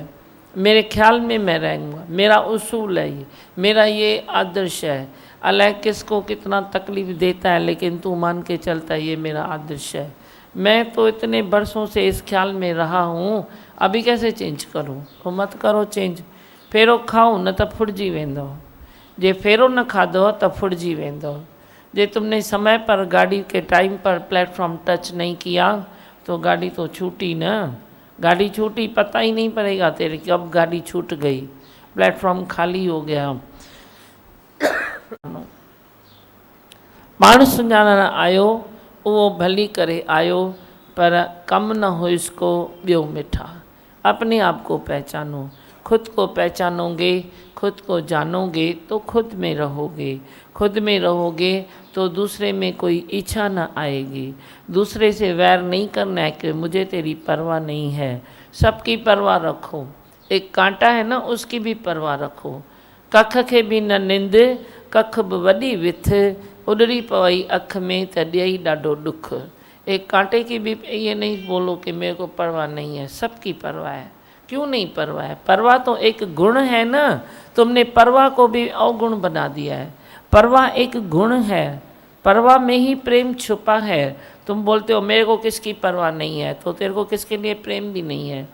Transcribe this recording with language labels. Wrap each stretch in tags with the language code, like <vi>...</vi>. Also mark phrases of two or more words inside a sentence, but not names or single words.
<hi>मेरे ख्याल में मैं रहूँगा, मेरा उसूल है, ये मेरा ये आदर्श है। अल्लाह किसको कितना तकलीफ़ देता है, लेकिन तू मान के चलता है ये मेरा आदर्श है। मैं तो इतने बरसों से इस ख्याल में रहा हूँ, अभी कैसे चेंज करूँ? तो मत करो चेंज।</hi> <sd>फेरो खाओ न त फुटजी वेंदो, जे फेरो न खाधो त फुटजी वेंदो।</sd> <hi>जे तुमने समय पर गाड़ी के टाइम पर प्लेटफॉर्म टच नहीं किया तो गाड़ी तो छूटी ना। गाड़ी छूटी पता ही नहीं पड़ेगा तेरे कब गाड़ी छूट गई, प्लेटफॉर्म खाली हो गया।</hi> <sd>पाण सुञाणण आयो उहो भली करे आयो,</sd> <hi>पर कम न हो इसको</hi> <sd>ॿियो मिठा।</sd> <hi>अपने आप को पहचानो, खुद को पहचानोगे, खुद को जानोगे तो खुद में रहोगे। खुद में रहोगे तो दूसरे में कोई इच्छा न आएगी। दूसरे से वैर नहीं करना है कि मुझे तेरी परवाह नहीं है। सबकी परवाह रखो। एक कांटा है ना, उसकी भी परवाह रखो।</hi> <sd>कख के भी न निंद, कख बि वॾी विथ, उॾरी पवई अख में त ॾेई ॾाढो ॾुख।</sd> <hi>एक कांटे की भी ये नहीं बोलो कि मेरे को परवाह नहीं है, सबकी परवाह है। क्यों नहीं परवाह है? परवाह तो एक गुण है ना, तुमने परवाह को भी अवगुण बना दिया है। परवाह एक गुण है, परवाह में ही प्रेम छुपा है। तुम बोलते हो मेरे को किसकी परवाह नहीं है, तो तेरे को किसके लिए प्रेम भी नहीं है।</hi>